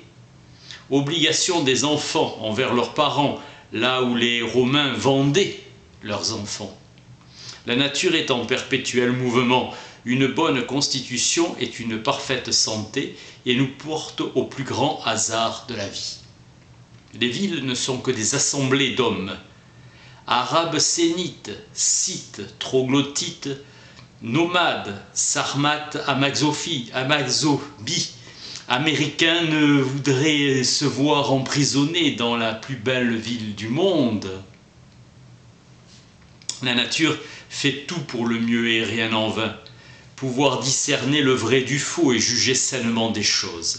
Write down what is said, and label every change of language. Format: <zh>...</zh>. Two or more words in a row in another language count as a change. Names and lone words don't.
<fr>Obligation des enfants envers leurs parents, là où les Romains vendaient leurs enfants. La nature est en perpétuel mouvement. Une bonne constitution est une parfaite santé et nous porte au plus grand hasard de la vie. Les villes ne sont que des assemblées d'hommes. Arabes sénites, scythes, troglodytes, nomades, sarmates, amaxophies, Américains ne voudraient se voir emprisonnés dans la plus belle ville du monde. La nature fait tout pour le mieux et rien en vain. Pouvoir discerner le vrai du faux et juger sainement des choses.</fr>